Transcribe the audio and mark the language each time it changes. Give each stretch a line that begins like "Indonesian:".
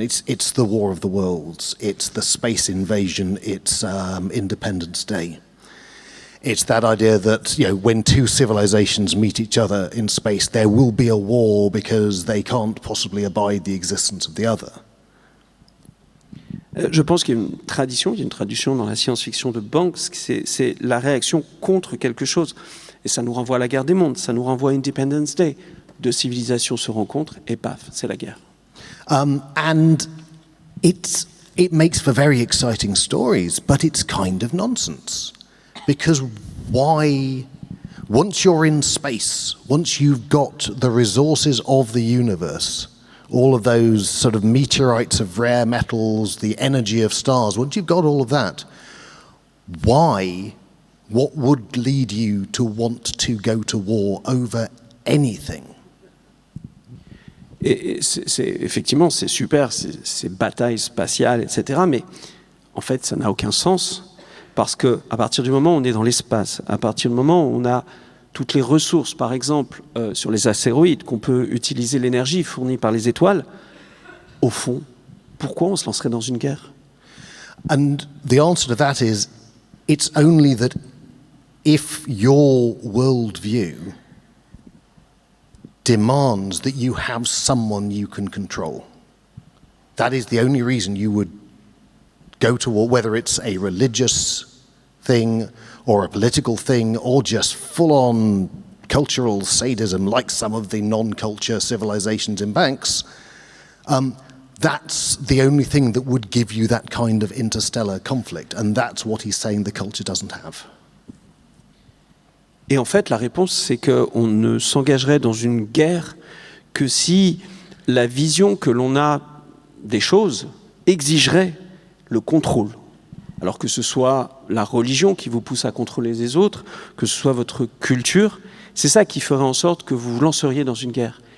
English: It's the War of the Worlds, it's the space invasion, it's Independence Day. It's that idea that, when two civilizations meet each other in space, there will be a war because they can't possibly abide the existence of the other.
French: Je pense qu'il y a une tradition dans la science-fiction de Banks, c'est la réaction contre quelque chose. Et ça nous renvoie à la guerre des mondes, ça nous renvoie à Independence Day. Deux civilisations se rencontrent et paf, c'est la guerre.
English: And it makes for very exciting stories, but it's kind of nonsense. Because why, once you're in space, once you've got the resources of the universe, all of those sort of meteorites of rare metals, the energy of stars, once you've got all of that, what would lead you to want to go to war over anything?
French: Et effectivement, c'est super, ces batailles spatiales, etc. Mais en fait, ça n'a aucun sens. Parce qu'à partir du moment où on est dans l'espace, à partir du moment où on a toutes les ressources, par exemple, sur les astéroïdes, qu'on peut utiliser l'énergie fournie par les étoiles, au fond, pourquoi on se lancerait dans une guerre?
English: And the answer to that is, it's only that if your worldview demands that you have someone you can control, that is the only reason you would go to war, whether it's a religious thing or a political thing or just full-on cultural sadism like some of the non-culture civilizations in Banks, that's the only thing that would give you that kind of interstellar conflict, and that's what he's saying the culture doesn't have.
French: Et en fait, la réponse, c'est qu'on ne s'engagerait dans une guerre que si la vision que l'on a des choses exigerait le contrôle. Alors que ce soit la religion qui vous pousse à contrôler les autres, que ce soit votre culture, c'est ça qui ferait en sorte que vous vous lanceriez dans une guerre.